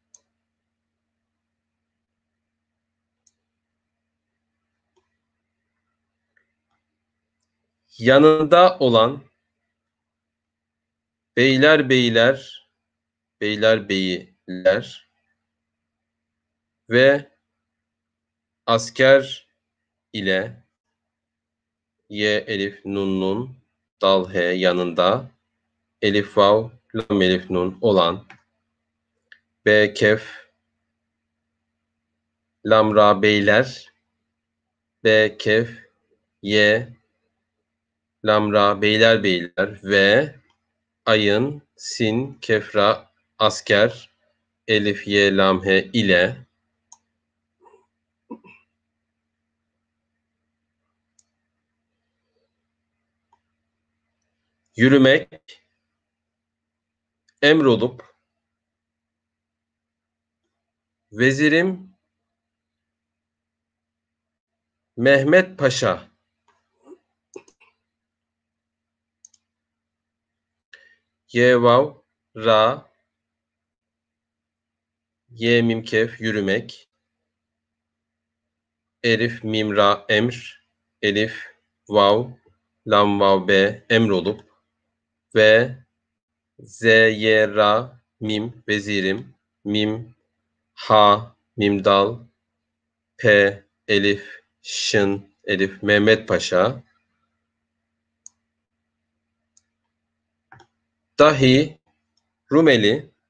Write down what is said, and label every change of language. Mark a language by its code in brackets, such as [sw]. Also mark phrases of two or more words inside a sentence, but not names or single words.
[tr] yanında olan beyler ve asker ile ye elif nun nun dal he yanında elif vav lam elif nun olan be kef lam ra beyler be kef ye lam ra beyler ve ayın sin kefra asker elif ye lam he ile yürümek emrolup vezirim Mehmet Paşa ye vav ra ye mim kef yürümek elif mim ra emr elif vav lam vav be emrolup ve z y ra mim vezirim mim ha mim dal p elif şın elif Mehmet Paşa dahi Rumeli